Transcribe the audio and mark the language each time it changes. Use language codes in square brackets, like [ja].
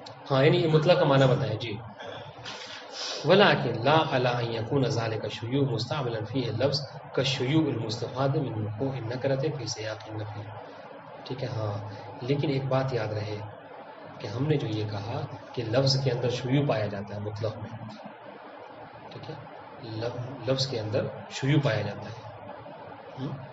[ur] ہاں یعنی یہ مطلق کا معنی بتائیں جی. [ar] ولكن لا على ان يكون ذلك الشيوع مستعملا فيه اللفظ كالشيوع المستفاد من وقوع النكرة في سياق النفي. [ur] ٹھیک ہے, ہاں, لیکن ایک بات یاد رہے کہ ہم نے جو یہ کہا کہ لفظ کے اندر شیوع پایا جاتا ہے مطلق میں, ٹھیک ہے, لفظ کے اندر شیوع پایا جاتا ہے.